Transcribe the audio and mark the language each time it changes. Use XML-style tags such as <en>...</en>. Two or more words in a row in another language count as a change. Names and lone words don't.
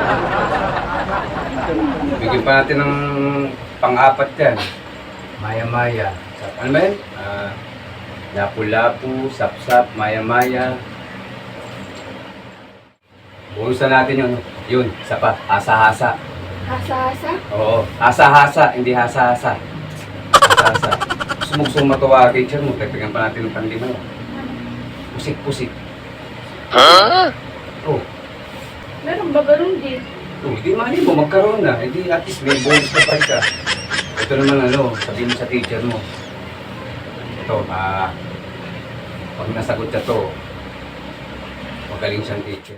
<tl>Bigyan pa natin ng pang-apat yan. Maya-maya. Ano ba yun? Lapu-lapu, sapsap, maya-maya. Bunusan natin yun. Yun, isa pa. Hasa-hasa. Hasa-hasa? Oo. Hasa-hasa, hindi hasa-hasa. Hasa-hasa. Gusto mo matuwa kay teacher mo, tagtagan pa natin ng pandima. Pusik-pusik. Oh. Meron ba ganun din? Oh, hindi mali mo, magkaroon na. Hindi,</tl> <en>at least</en> <tl>may bonus na pa isa. Ito naman ano, sabihin mo sa teacher mo. Ito, pag nasagot siya to, magaling siyang teacher.</tl>